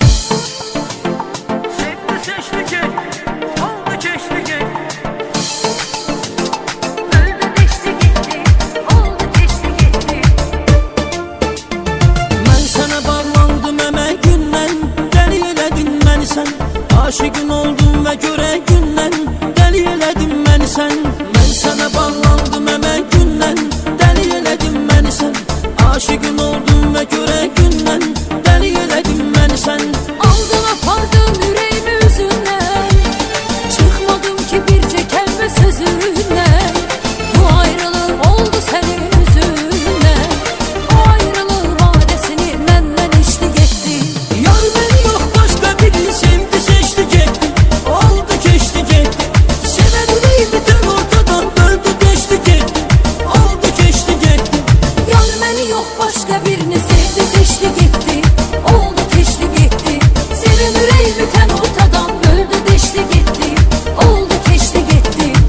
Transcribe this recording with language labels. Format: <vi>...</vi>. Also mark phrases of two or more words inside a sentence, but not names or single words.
<tr>Sevdi seçti ki, oldu geçti ki. Öldü geçti gitti, oldu geçti gitti. Ben sana bağlandım</tr> <az>emek gündən, deli elədin məni sən. Aşıqın oldum və görə gündən, deli elədin məni sən.</az> <tr>Ben sana bağlandım</tr> <az>emək gündən, deli elədin məni sən. Aşıqın oldum və görə gündən, deli elədin məni sən. Aldın apardın yüreğimi üzündən, çıkmadım ki bircə kəlmə sözündən. Bu ayrılıq oldu sənin üzündən, o ayrılıq vadəsini məndən içdi getdi.</az> <tr>Yar ben yok başka birini sevdi seçti getdi. Oldu geçti getdi. Seven yüreğimi tüm ortadan böldü geçti getdi. Oldu geçti getdi.</tr> <az>Yar məni yox başqa birini sevdi seçdi getdi. Oldu keçdi getdi. Sevim ürəyimi tən ortadan böldü deşdi getdi. Oldu keçdi getdi.</az>